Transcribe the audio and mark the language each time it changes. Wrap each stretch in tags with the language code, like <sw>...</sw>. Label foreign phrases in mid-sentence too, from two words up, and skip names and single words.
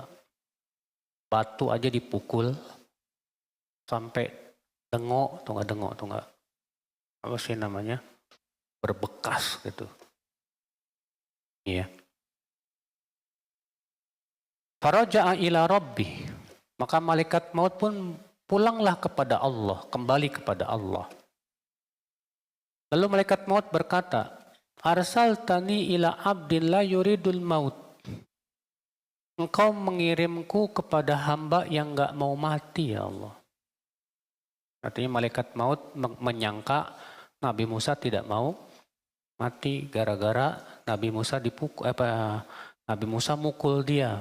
<id>Batu aja dipukul sampai dengok, tuh nggak apa sih namanya, berbekas gitu. Iya.</id> <ar>فرجع إلى ربي,</ar> <id>maka malaikat maut pun pulanglah kepada Allah, kembali kepada Allah. Lalu malaikat maut berkata,</id> <ar>أرسلتني إلى عبد لا يريد الموت.</ar> <id>Engkau mengirimku kepada hamba yang enggak mau mati, ya Allah. Artinya malaikat maut menyangka Nabi Musa tidak mau mati gara-gara Nabi Musa Nabi Musa mukul dia.</id>